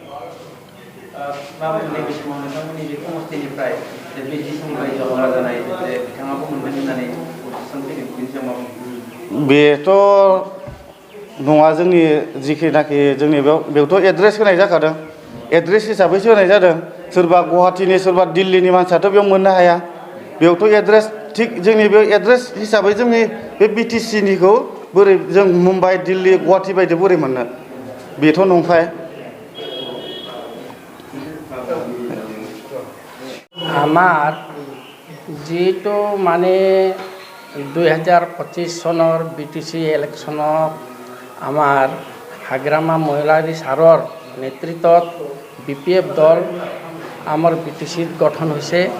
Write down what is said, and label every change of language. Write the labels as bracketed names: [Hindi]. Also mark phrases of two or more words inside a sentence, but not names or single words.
[Bodo] बेथ' नङा, जोंनि जिखिनाखि जोंनि बेयावथ' एड्रेस होनाय जाखादों। एड्रेस हिसाबैसो होनाय जादों। सोरबा गुवाहाटीनि सोरबा दिल्लीनि मानसियाथ' बेयाव मोननो हाया। बेयावथ' एड्रेस थिग जोंनि बे एड्रेस हिसाबै जोंनि बे बिटिसिनिखौ बोरै जों मुम्बाइ दिल्ली गुवाहाटि बायदि बोरै मोननो बेथ' नंखाय [Assamese] আমার যেটো মানে 2025 সনৰ BTC ইলেকশ্যনত আমাৰ হাগ্ৰামা মহিলাৰী ছাৰৰ নেতৃত্বত BPF দল আমাৰ BTCত গঠন হৈছে